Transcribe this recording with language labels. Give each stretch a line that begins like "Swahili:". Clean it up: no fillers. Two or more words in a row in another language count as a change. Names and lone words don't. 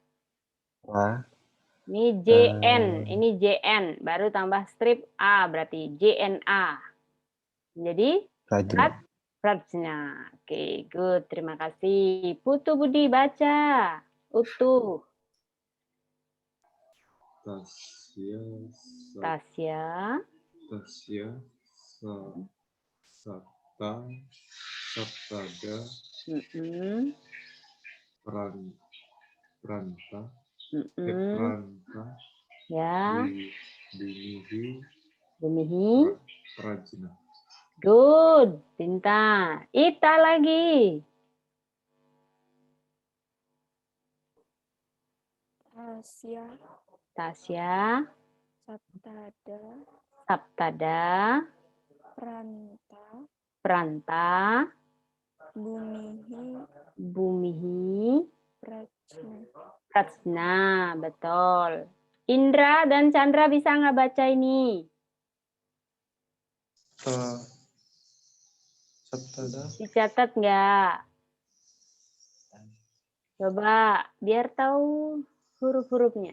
Indonesian: Ini JN. Ini JN. Baru tambah strip A. Berarti JNA. Jadi Prajna. Oke, good. Terima kasih. Putu Budi baca. Utuh. Tasya. Tasya. Sapta. Saptada. Pranta. Pranta. Ya. Bumihi. Prajna. Good. Pintar. Ita lagi. Tasya. Tasya. Saptada. Saptada. Pranta. Pranta. Bumihi. Prajna. Betul. Indra dan Chandra bisa nggak baca ini? Saptada. Dicatat nggak? Coba biar tahu huruf-hurufnya.